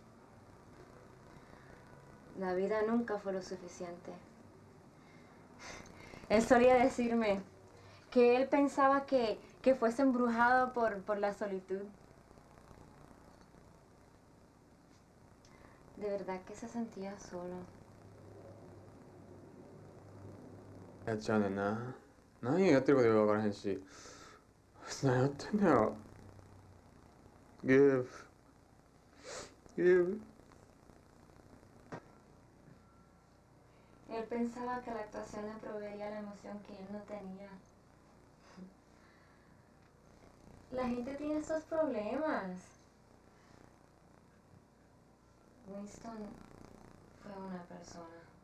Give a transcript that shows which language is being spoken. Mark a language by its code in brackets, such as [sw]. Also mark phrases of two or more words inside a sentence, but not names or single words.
[es] La vida nunca fue lo suficiente. Él solía decirme que él pensaba que fuese embrujado por la solitud. De verdad que se sentía solo. [ja] やっちゃうねんな。何やってることよくわからへんし。何やってんだよ。Give. [es] Él pensaba que la actuación le proveería la emoción que él no tenía. La gente tiene esos problemas. Winston fue una persona.